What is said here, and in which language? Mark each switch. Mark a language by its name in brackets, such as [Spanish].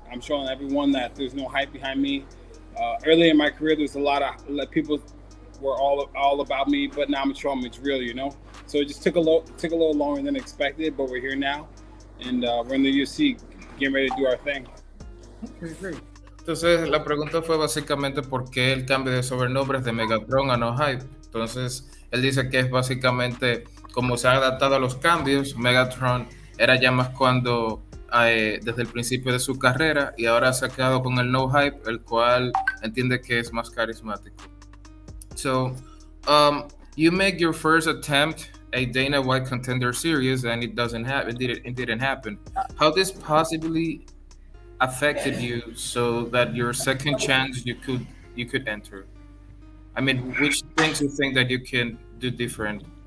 [English] I'm showing everyone that there's no hype behind me. Early in my career, there's a lot of people were all about me, but now I'm showing them it's real. You know. So it just took a little longer than expected, but we're here now, and we're in the UFC, getting ready to do our thing. Okay, great. [Spanish] Entonces, la pregunta fue básicamente por qué el cambio de sobrenombres de Megatron a No Hype. Entonces, él dice que es básicamente como se ha adaptado a los cambios. Megatron era ya más cuando, desde el principio de su carrera, y ahora se ha quedado con el No Hype, el cual entiende que es más carismático. [English] So, you make your first attempt a Dana White Contender Series, and it doesn't happen. It didn't happen. How this possibly affected you, so that your second chance you could enter? I mean, which things you think that you can do different?